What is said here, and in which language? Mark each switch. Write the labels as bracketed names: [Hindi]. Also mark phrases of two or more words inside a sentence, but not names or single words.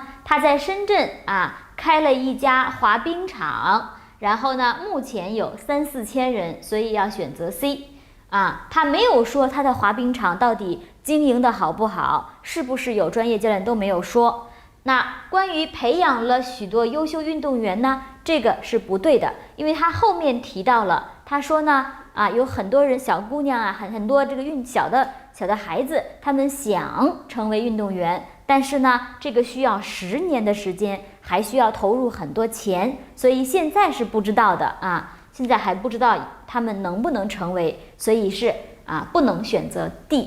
[Chinese] 他在深圳開了一家滑冰場，然後呢目前有3-4千人，所以要選擇 C 他沒有說他的滑冰場到底經營的好不好，是不是有專業教練都沒有說。那關於培養了許多優秀運動員呢，這個是不對的，因為他後面提到了，他說呢有很多人小姑娘很多這個小的孩子，他們想成為運動員，但是呢這個需要10年的時間，還需要投入很多錢，所以現在是不知道的現在還不知道他們能不能成為，所以是不能選擇 D。